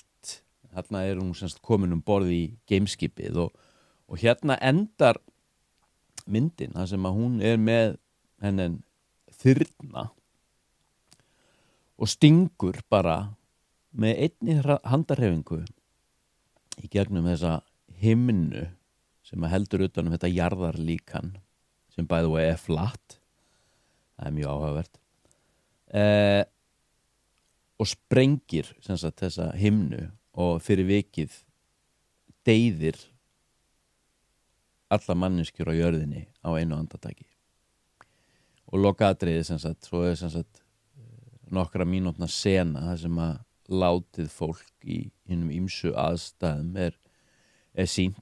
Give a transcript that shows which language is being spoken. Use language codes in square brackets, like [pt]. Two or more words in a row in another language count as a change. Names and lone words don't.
[is] Þarna hún semst komin borð í geimskipið og hérna endar myndin, þar sem að hún með hennan þyrna og stingur bara með einni handarhefingu í gegnum þessa himnu sem að heldur utan þetta jarðarlíkan, sem [en] by the way [is] flatt. Það mjög áhugavert. Og sprengir sem sagt þessa himnu og fyrir vikið deyðir alla manneskjur á jörðinni á einu andartaki. Og lokaatriði sem sagt, svo sem sagt nokkra mínútna sena þar sem að látið fólk í hinum ýmsu aðstæðum sýnt.